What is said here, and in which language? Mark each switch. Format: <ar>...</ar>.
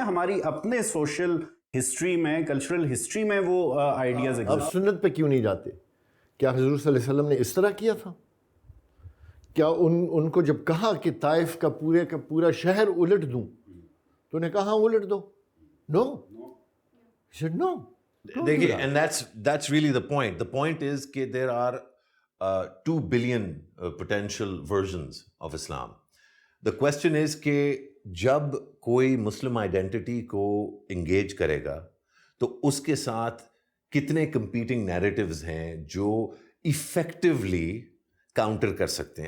<ur>ہماری اپنے social history میں, کلچرل ہسٹری میں وہ آئیڈیاز اب سنت پہ کیوں نہیں جاتے؟ کیا حضور صلی اللہ علیہ وسلم نے اس طرح کیا تھا؟ کیا ان کو جب کہا کہ طائف کا پورا شہر الٹ دوں تو انہیں کہا الٹ دو؟</ur> <en>No, no.</en> <ur>دیکھیے,</ur> <en>And that's really the point. The point is</en> <ur>کہ</ur> <en>there are 2 billion potential versions of Islam.</en> <ur>The question is کہ جب کوئی مسلم آئیڈینٹی کو انگیج کرے گا تو اس کے ساتھ کتنے کمپیٹنگ نیریٹیوز ہیں جو ایفیکٹولی کاؤنٹر کر سکتے ہیں.</ur>